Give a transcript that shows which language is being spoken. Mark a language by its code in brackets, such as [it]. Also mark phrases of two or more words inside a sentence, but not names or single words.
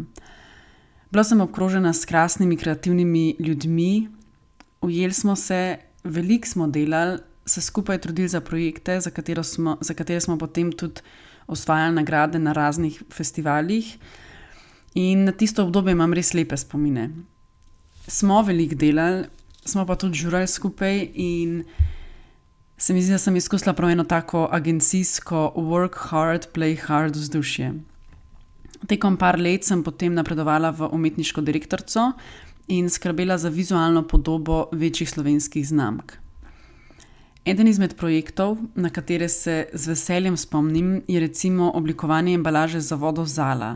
[sl] Bila sem obkrožena s krasnimi, kreativnimi ljudmi, ujeli smo se, veliko smo delali, se skupaj trudili za projekte, za katere smo potem tudi osvajali nagrade na raznih festivalih. In na tisto obdobje imam res lepe spomine. Smo veliko delali, smo pa tudi žurali skupaj in se mi zdi, da sem izkusila prav eno tako agencijsko [en] work hard, play hard [sl] vzdušje. Tekom par let sem potem napredovala v umetniško direktorico in skrbela za vizualno podobo večjih slovenskih znamk. Eden izmed projektov, na katere se z veseljem spomnim, je recimo oblikovanje embalaže za vodo Zala.